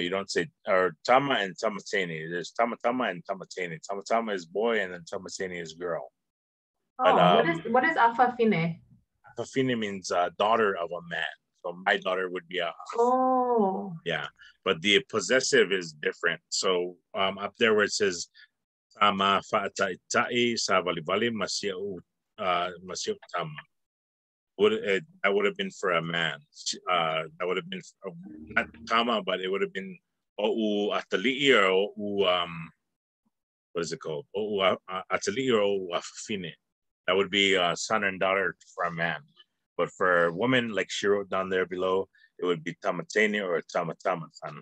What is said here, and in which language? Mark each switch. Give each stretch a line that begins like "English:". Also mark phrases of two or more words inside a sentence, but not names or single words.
English: You don't say, or Tama and Tamateni. There's Tamatama and Tamateni. Tamatama is boy, and then Tamateni is girl. Oh, but, what is Afafine? Afafine means daughter of a man. So my daughter would be a. Oh. Yeah, but the possessive is different. So up there where it says
Samoan: Tama fa'ata itai sa valivali masiu tama.
English: That would have been for a man. That would have been not Tama, but it would have been
Samoan: O'u Atali'i
English: or O'u what is it called?
Samoan: O'u Atali'i or O'u Afafine.
English: That would be son and daughter for a man. But for a woman, like she wrote down there below, it would be Tamateni or Tamatama son.